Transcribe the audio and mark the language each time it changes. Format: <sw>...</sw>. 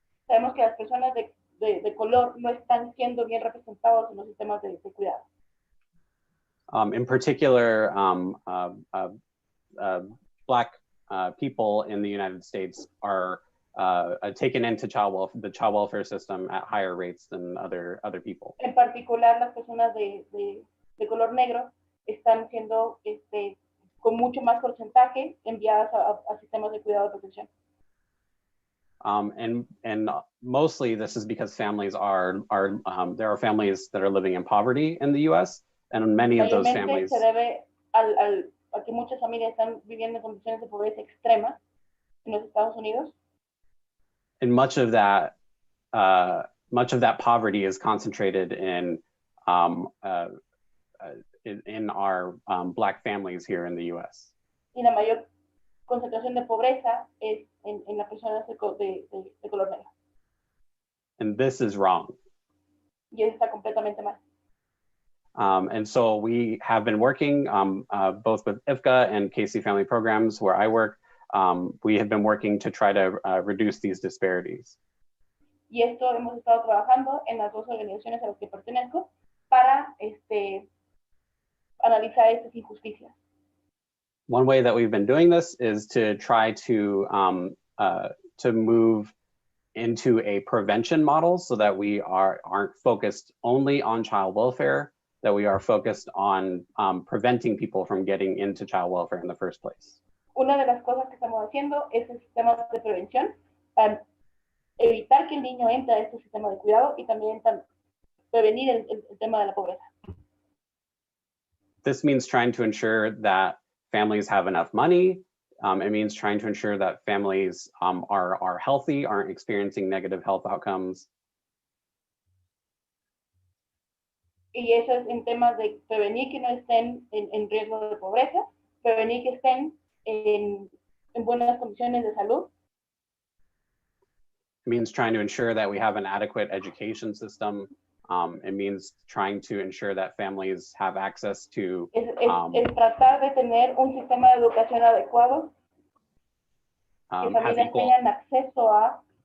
<es>Sabemos que las personas de color no están siendo bien representados en los sistemas de cuidado.</es> <en>In particular, Black people in the United States are taken into the child welfare system at higher rates than other people.</en> <es>En particular, las personas de color negro están siendo con mucho más porcentaje enviadas a sistemas de cuidado de protección.</es> <en>And mostly this is because families there are families that are living in poverty in the U.S. and many of those families.</en> <es>Se debe a que muchas familias están viviendo en condiciones de pobreza extrema en los Estados Unidos.</es> <en>And much of that poverty is concentrated in our Black families here in the U.S.</en> <es>Y la mayor concentración de pobreza es en las personas de color negro.</es> <en>And this is wrong.</en> <es>Y eso está completamente mal.</es> <en>And so we have been working both with IFCA and KC Family Programs, where I work. We have been working to try to reduce these disparities.</en> <es>Y esto hemos estado trabajando en las dos organizaciones a las que pertenezco para analizar estas injusticias.</es> <en>One way that we've been doing this is to try to move into a prevention model so that we aren't focused only on child welfare, that we are focused on preventing people from getting into child welfare in the first place.</en> <es>Una de las cosas que estamos haciendo es el sistema de prevención para evitar que el niño entre a este sistema de cuidado y también prevenir el tema de la pobreza.</es> <en>This means trying to ensure that families have enough money. It means trying to ensure that families are healthy, aren't experiencing negative health outcomes.</en> <es>Y eso es en temas de prevenir que no estén en riesgo de pobreza, prevenir que estén en buenas condiciones de salud.</es> <en>It means trying to ensure that we have an adequate education system. It means trying to ensure that families have access to</en> <es>Es tratar de tener un sistema de educación adecuado, que familias tengan acceso a.</es>